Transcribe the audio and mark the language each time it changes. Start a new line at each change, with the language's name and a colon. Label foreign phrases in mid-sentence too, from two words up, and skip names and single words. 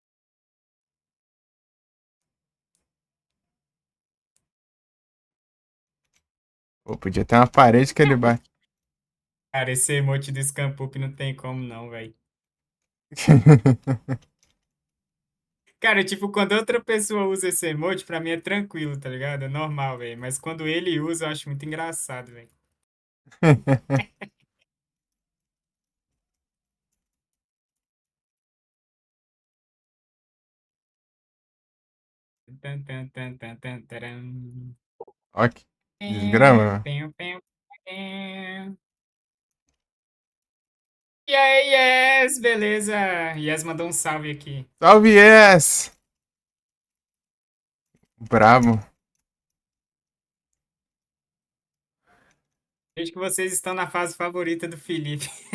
Portuguese: Pô, podia ter uma parede que ele bate. Cara, esse emote do Scampup não tem como não, velho. Cara, tipo, quando outra pessoa usa esse emote, pra mim é tranquilo, tá ligado? É normal, velho. Mas quando ele usa, eu acho muito engraçado, velho. Tan, tan, tan, tan, tan, taram. Ó, que desgrama, Pem, mano. pem, pem, pem. E aí, Yes, beleza? Yes mandou um salve aqui. Salve, yes! Brabo. Vejo que vocês estão na fase favorita do Felipe.